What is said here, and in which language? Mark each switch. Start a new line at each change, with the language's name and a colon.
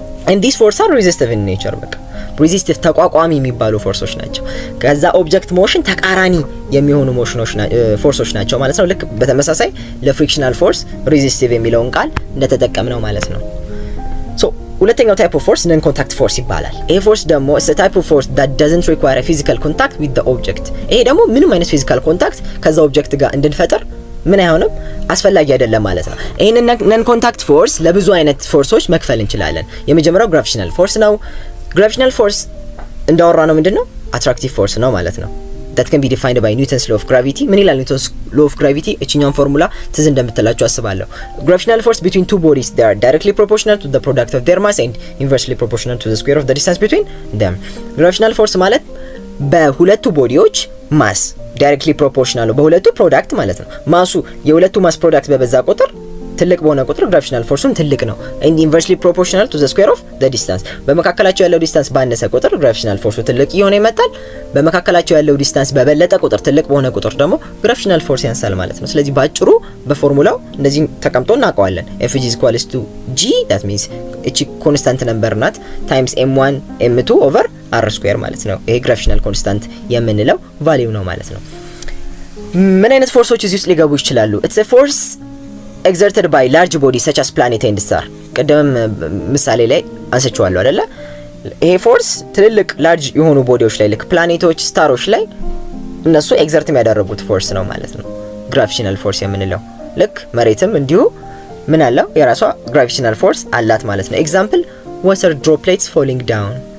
English: and these forces are resistive in nature
Amharic: በቃ resistive ተቋቋሚ የሚባሉ ፎርሶች ናቸው። ከዛ ኦብጀክት ሞሽን ተቃራኒ የሚሆኑ ፎርሶች ናቸው ማለት ነው። ልክ በተመሳሳይ ለፍሪክሽናል ፎርስ resistive የሚለውን ቃል እንደተጠቀምነው ማለት ነው። so ሁለተኛው ታይፕ ኦፍ ፎርስ ነን ኮንታክት ፎርስ ይባላል። ይሄ ፎርስ ደግሞ
English: is a type of force that doesn't require a physical contact with the object.
Amharic: ይሄ ደግሞ ምንም አይነት ፊዚካል ኮንታክት ከዛ ኦብጀክት ጋር እንድንፈጥር ምን አይሆንም አስፈላጊ አይደለም ማለት ነው። ይሄንን ነን ኮንታክት ፎርስ ለብዙ አይነት ፎርሶች መክፈል እንችላለን። የመጀመሪያው ግራቪቴሽናል ፎርስ ነው። ግራቪቴሽናል ፎርስ እንዳወራ ነው ምንድነው? አትራክቲቭ ፎርስ ነው ማለት ነው።
English: that can be defined by Newton's law of gravity.
Amharic: ምን ይላል
English: Newton's law of gravity?
Amharic: እቺኛውን ፎርሙላ ትዝ እንደምትላችሁ አስባለሁ።
English: gravitational force between two bodies they are directly proportional to the product of their mass and inversely proportional to the square of the distance between them.
Amharic: gravitational force ማለት በሁለቱ ቦዲዎች ማስ ዳይሬክትሊ ፕሮፖርሽናል በሁለቱ ፕሮዳክት ማለት ነው። ማሱ የሁለቱ ማስ ፕሮዳክት በበዛ ቁጥር ትልቅ በሆነ ቁጥር ግራቪቴሽናል ፎርሱን ትልቅ ነው።
English: and inversely proportional to the square of the distance
Amharic: በመካከላቸው ያለው ዲስታንስ ባነሰ ቁጥር ግራቪቴሽናል ፎርሱ ትልቅ ይሆነ ይመጣል። በመካከላቸው ያለው ዲስታንስ በበለጠ ቁጥር ትልቅ በሆነ ቁጥር ደግሞ ግራቪቴሽናል ፎርስ ያንሳል ማለት ነው። ስለዚህ ባጭሩ በፎርሙላው እንደዚህ ተቀምጦ እናውቀዋለን።
English: F is equals to G that means
Amharic: እቺ ኮንስታንት ነምበር ናት
English: times m1 m2 over r square
Amharic: ማለት ነው። ይሄ ግራቪቴሽናል ኮንስታንት የምንለው ቫልዩ ነው ማለት ነው። ምን አይነት ፎርሶች እዚህ ውስጥ ሊገቡ ይችላሉ?
English: it's a force exerted by large bodies such as planet and star.
Amharic: ቀደም ምሳሌ ላይ አንስቼዋለሁ አይደለ? ይሄ ፎርስ ትልልቅ ላርጅ የሆኑ ቦዲዎች ላይ ልክ ፕላኔቶች፣ ስታሮች ላይ እነሱ ኤግዘርት የሚያደርጉት ፎርስ ነው ማለት ነው ግራቪቴሽናል ፎርስ የምንለው። ልክ መሬትም እንዲሁ ምን አለው? የራሷ ግራቪቴሽናል ፎርስ አላት ማለት ነው። ኤግዛምፕል
English: water droplets falling down.